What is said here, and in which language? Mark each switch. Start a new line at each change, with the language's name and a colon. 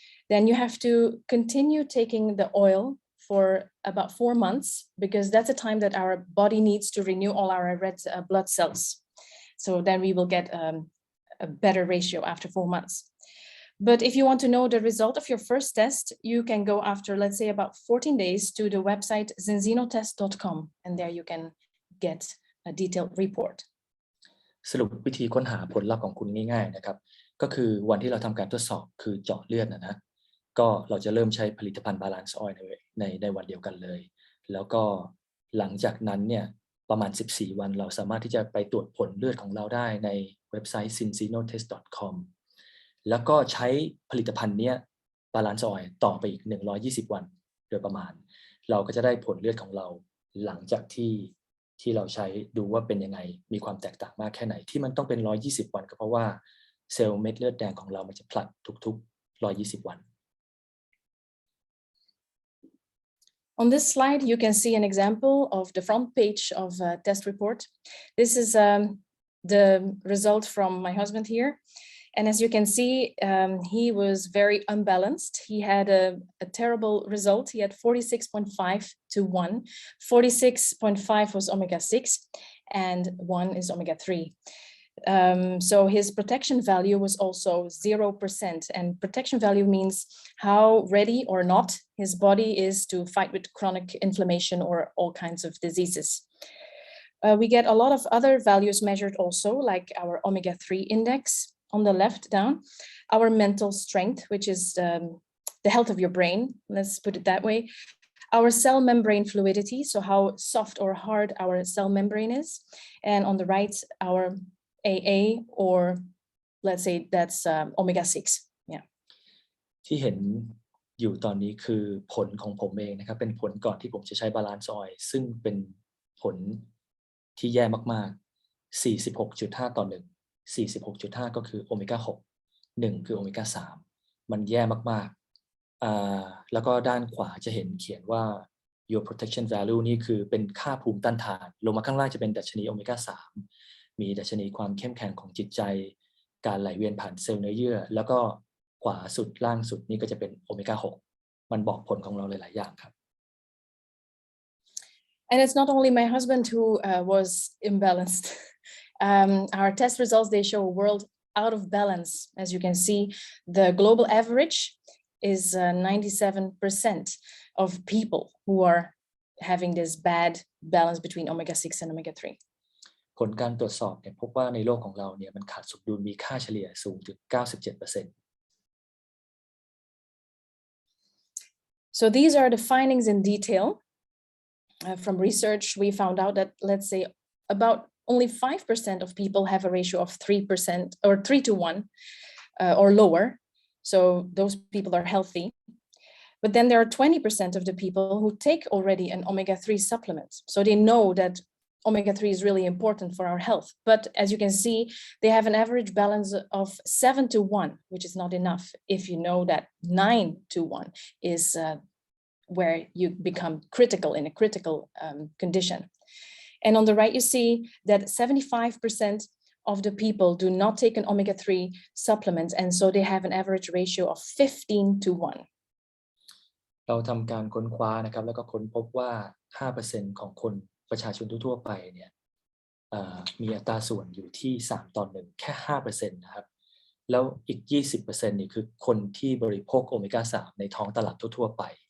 English: Then you have to continue taking the oil for about 4 months because that's the time that our body needs to renew all our red blood cells. So then we will get a better ratio after 4 months. But if you want to know the result of your first test, you can go after, let's say, about 14 days to the website zinzinotest.com, and there you can get a detailed report.
Thai: สรุปวิธีค้นหาผลลัพธ์ของคุณง่ายๆนะครับก็คือวันที่เราทำการทดสอบคือเจาะเลือดนะก็เราจะเริ่มใช้ผลิตภัณฑ์บาลานซ์ออยล์ในวันเดียวกันเลยแล้วก็หลังจากนั้นเนี่ยประมาณ14วันเราสามารถที่จะไปตรวจผลเลือดของเราได้ในเว็บไซต์ zinzinotest.com แล้วก็ใช้ผลิตภัณฑ์เนี้ยบาลานซ์ออยล์ต่อไปอีก120วันโดยประมาณเราก็จะได้ผลเลือดของเราหลังจากที่เราใช้ดูว่าเป็นยังไงมีความแตกต่างมากแค่ไหนที่มันต้องเป็น120วันก็เพราะว่าเซลล์เม็ดเลือดแดงของเรามันจะผลัดทุกๆ120วัน
English: On this slide, you can see an example of the front page of a test report. This is the result from my husband here. And as you can see, he was very unbalanced. He had a terrible result. He had 46.5 to 1. 46.5 was omega-6 and 1 is omega-3. So his protection value was also 0%. And protection value means how ready or not his body is to fight with chronic inflammation or all kinds of diseases. We get a lot of other values measured also, like our omega-3 index on the left down, our mental strength, which is the health of your brain, let's put it that way, our cell membrane fluidity, so how soft or hard our cell membrane is, and on the right, our AA, or let's say that's omega-6. Yeah.
Thai: ที่เห็นอยู่ตอนนี้คือผลของผมเองนะครับเป็นผลก่อนที่ผมจะใช้บาลานซ์ออยล์ซึ่งเป็นผลที่แย่มากๆ 46.5 ต่อ 1 46.5 ก็คือโอเมก้า 6 1คือโอเมก้า 3 มันแย่มากๆแล้วก็ด้านขวาจะเห็นเขียนว่า
English: your protection value
Thai: นี่คือเป็นค่าภูมิต้านทานลงมาข้างล่างจะเป็นดัชนีโอเมก้า 3 มีดัชนีความเข้มแข็งของจิตใจ การไหลเวียนผ่านเซลล์เนื้อเยื่อแล้วก็ขวาสุดล่างสุดนี่ก็จะเป็นโอเมก้า 6 มันบอกผลของเราหลายๆอย่างครับ
English: And it's not only my husband who was imbalanced. Our test results, they show a world out of balance. As you can see, the global average is 97% of people who are having this bad balance between omega-6 and omega-3.
Thai: ผลการตรวจสอบเนี่ยพบว่าในโลกของเราเนี่ยมันขาดสมดุลมีค่าเฉลี่ยสูงถึง 97%.
English: So these are the findings in detail. From research, we found out that, let's say, about only 5% of people have a ratio of 3% or 3 to 1 or lower. So those people are healthy. But then there are 20% of the people who take already an omega-3 supplement. So they know that omega-3 is really important for our health. But as you can see, they have an average balance of 7 to 1, which is not enough if you know that 9 to 1 is where you become critical in a critical condition. And on the right, you see that 75% of the people do not take an omega-3 supplement. And so they have an average ratio of 15 to 1.
Thai: เราทำการค้นคว้านะครับแล้วก็ค้นพบว่า 5% ของคนประชาชนทั่วไปเนี่ยมีอัตราส่วนอยู่ที่3ต่อ 1แค่ 5% นะครับแล้วอีก 20% นี่คือคนที่บริโภคโอเมก้า 3 ในท้องตลาดทั่วไป